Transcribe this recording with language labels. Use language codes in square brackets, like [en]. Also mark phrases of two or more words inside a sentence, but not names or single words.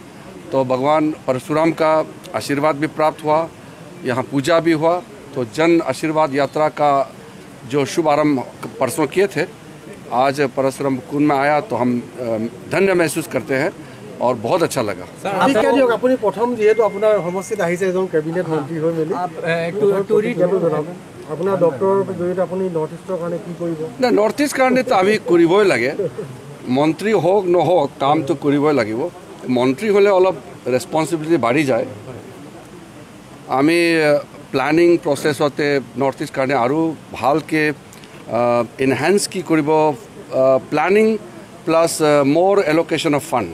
[hi] तो भगवान परशुराम का आशीर्वाद भी प्राप्त हुआ, यहाँ पूजा भी हुआ। तो जन आशीर्वाद यात्रा का जो शुभारंभ परसों किए थे, आज परशुराम कुंड में आया तो हम धन्य महसूस करते हैं और बहुत अच्छा लगा। [as] আপুনি প্ৰথম যেহেতু আপোনাৰ সমষ্টিত আহিছে এজন কেবিনেট মন্ত্ৰী হৈ মেলি আপোনাৰ ডক্টৰৰ জৰিয়তে আপুনি [en] north east [as] কাৰণে কি কৰিব? না, [en] north east [as] কাৰণে তো আমি কৰিবই লাগে। মন্ত্ৰী হওক নহওক কামটো কৰিবই লাগিব। মন্ত্ৰী হ'লে অলপ ৰেছপনচিবিলিটি বাঢ়ি যায়। আমি [en] planning process north east [as] কাৰণে আৰু ভালকৈ এনহেন্স কি কৰিব, [en] planning plus [as] মোৰ [en] allocation of fund.